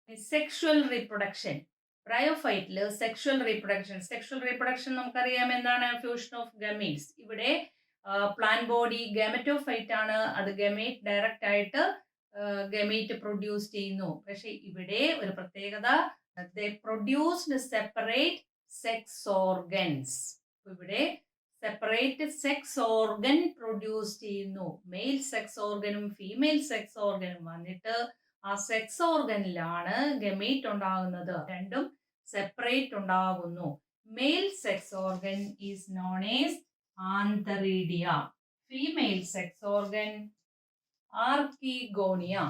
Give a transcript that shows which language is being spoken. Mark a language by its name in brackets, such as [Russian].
[Malayalam] Sexual reproduction ബ്രയോഫൈറ്റില് sexual reproduction നമുക്കറിയാം എന്താണ്? Fusion of gametes. ഇവിടെ പ്ലാന്റ് ബോഡി ഗാമറ്റോഫൈറ്റ് ആണ്, അത് ഗമേറ്റ് ഡയറക്റ്റ് ആയിട്ട് ഗമേറ്റ് പ്രൊഡ്യൂസ് ചെയ്യുന്നു. പക്ഷെ ഇവിടെ ഒരു പ്രത്യേകത, [English] they produced separate sex organs. [Malayalam] ഇവിടെ സെപ്പറേറ്റ് സെക്സ് ഓർഗൻ പ്രൊഡ്യൂസ് ചെയ്യുന്നു. മെയിൽ സെക്സ് ഓർഗനും ഫീമെയിൽ സെക്സ് ഓർഗനും വന്നിട്ട് ആ സെക്സ് ഓർഗനിലാണ് ഗമേറ്റ് ഉണ്ടാകുന്നത്. രണ്ടും സെപ്പറേറ്റ് ഉണ്ടാകുന്നു. [English] male sex organ is known as antheridia, [Malayalam] female sex organ archegonia.